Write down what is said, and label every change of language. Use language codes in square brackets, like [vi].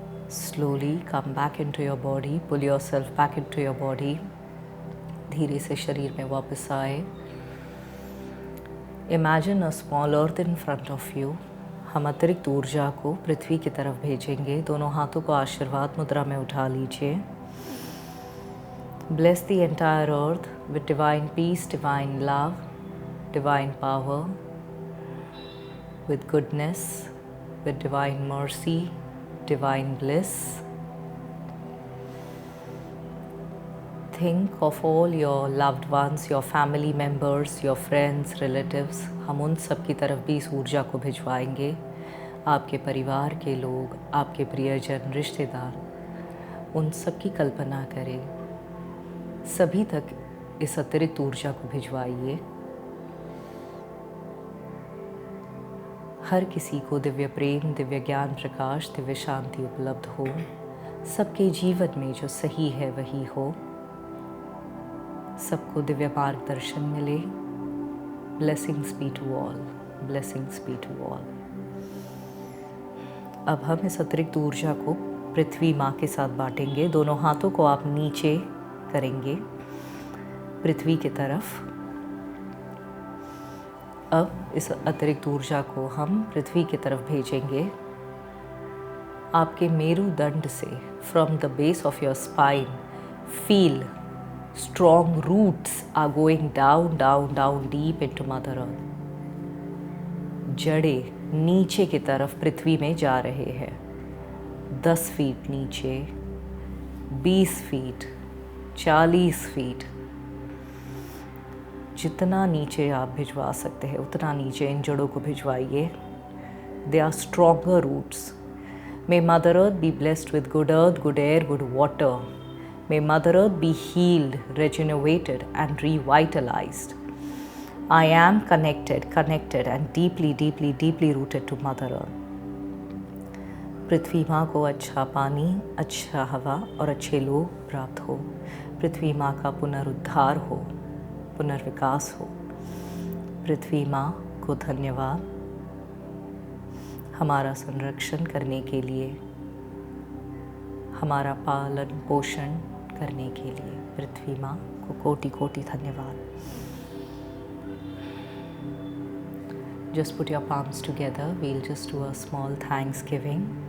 [en] Slowly come back into your body, pull yourself back into your body. [hi] धीरे से शरीर में वापस आए। [en] Imagine a small earth in front of you. [hi] हम अतिरिक्त ऊर्जा को पृथ्वी की तरफ भेजेंगे। दोनों हाथों को आशीर्वाद मुद्रा में उठा लीजिए। [en] Bless the entire earth with divine peace, divine love, divine power, with goodness, with divine mercy, divine bliss. Think of all your loved ones, your family members, your friends, relatives. [hi] हम उन सब की तरफ भी इस ऊर्जा को भिजवाएंगे। आपके परिवार के लोग, आपके प्रियजन, रिश्तेदार, उन सब की कल्पना करें। सभी तक इस अतिरिक्त ऊर्जा को भिजवाइए। हर किसी को दिव्य प्रेम, दिव्य ज्ञान प्रकाश, दिव्य शांति उपलब्ध हो। सबके जीवन में जो सही है वही हो। सबको दिव्य मार्गदर्शन मिले। [en] Blessings be to all, blessings be to all. [hi] अब हम इस अतिरिक्त ऊर्जा को पृथ्वी माँ के साथ बांटेंगे। दोनों हाथों को आप नीचे करेंगे पृथ्वी की तरफ। अब इस अतिरिक्त ऊर्जा को हम पृथ्वी की तरफ भेजेंगे। आपके मेरुदंड से, [en] From the base of your spine, feel strong roots are going down, down, down deep into Mother Earth. [hi] जड़ें नीचे की तरफ पृथ्वी में जा रहे हैं। 10 फीट नीचे, 20 फीट, 40 फीट, जितना नीचे आप भिजवा सकते हैं उतना नीचे इन जड़ों को भिजवाइए। [en] They are stronger roots. May Mother Earth be blessed with good earth, good air, good water. May Mother Earth be healed, regenerated and revitalized. I am connected and deeply, deeply, deeply rooted to Mother Earth. [hi] पृथ्वी माँ को अच्छा पानी, अच्छा हवा और अच्छे लोग प्राप्त हो। पृथ्वी माँ का पुनरुद्धार हो, पुनर्विकास हो। पृथ्वी माँ को धन्यवाद हमारा संरक्षण करने के लिए, हमारा पालन पोषण करने के लिए। पृथ्वी माँ को कोटि कोटि धन्यवाद। [en] Just put your palms together. We'll just do a small thanksgiving.